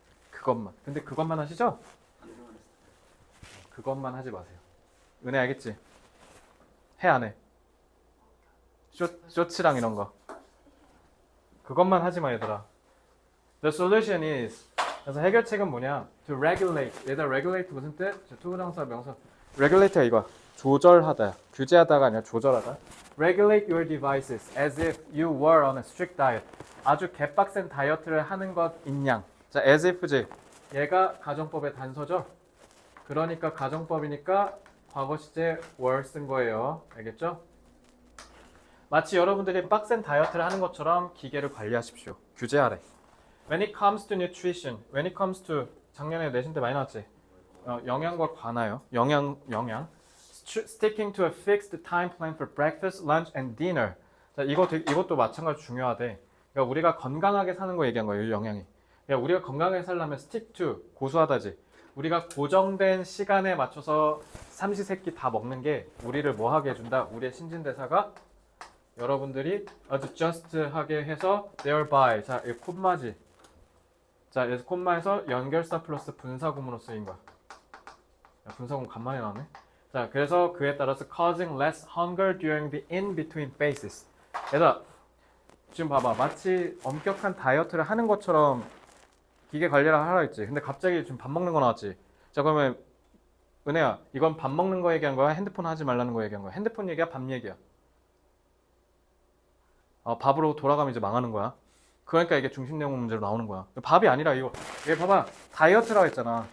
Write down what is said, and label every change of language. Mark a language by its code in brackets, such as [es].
[ko] 그것만. 근데 그것만 하시죠? 그것만 하지 마세요. 은혜 알겠지? 해 안 해? 쇼츠랑 이런 거. 그것만 하지 마 얘들아. [en] The solution is [ko] 그래서 해결책은 뭐냐? [en] To regulate. [ko] 얘들아 regulate 무슨 뜻? 투부정사 명사. regulate가 이거야. 조절하다. 규제하다가 아니라 조절하다. [en] Regulate your devices as if you were on a strict diet. [ko] 아주 개빡센 다이어트를 하는 것 인양. 자, as if지. 얘가 가정법의 단서죠. 그러니까 가정법이니까 과거 시제 were 쓴 거예요. 알겠죠? 마치 여러분들이 빡센 다이어트를 하는 것처럼 기계를 관리하십시오. 규제하래. [en] When it comes to nutrition, when it comes to [ko] 작년에 내신 때 많이 나왔지? 영양과 관하여. 영양. [en] Sticking to a fixed time plan for breakfast, lunch, and dinner. [ko] 자, 이것도 마찬가지로 중요하대. 그러니까 우리가 건강하게 사는 거 얘기한 거예요, 영양이. 그러니까 우리가 건강하게 살려면 stick to, 고수하다지. 우리가 고정된 시간에 맞춰서 삼시세끼 다 먹는 게 우리를 뭐 하게 해준다? 우리의 신진대사가 여러분들이 아주 just하게 해서 thereby. 자, 이 콤마지. 자, 그래서 콤마에서 연결사 플러스 분사구문으로 쓰인 거야. 야, 분사구문 간만에 나왔네. 자, 그래서 그에 따라서 [en] causing less hunger during the in-between phases. [ko] 얘들아, 지금 봐봐. 마치 엄격한 다이어트를 하는 것처럼 기계 관리를 하라 했지. 근데 갑자기 지금 밥 먹는 거 나왔지. 자, 그러면 은혜야, 이건 밥 먹는 거 얘기한 거야? 핸드폰 하지 말라는 거 얘기한 거야? 핸드폰 얘기야? 밥 얘기야? 밥으로 돌아가면 이제 망하는 거야. 그러니까 이게 중심 내용 문제로 나오는 거야. 밥이 아니라 이거. 얘 봐봐. 다이어트라고 했잖아.